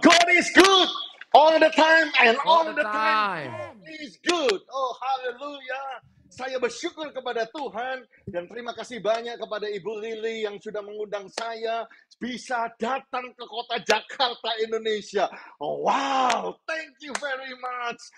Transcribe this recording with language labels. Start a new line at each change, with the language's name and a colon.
English: God is good all the time and all the time God is good.
Indonesian: Oh, haleluya. Saya bersyukur kepada Tuhan dan terima kasih banyak kepada Ibu Lili yang sudah mengundang saya bisa datang ke kota Jakarta, Indonesia.
English: Oh, wow, thank you very much.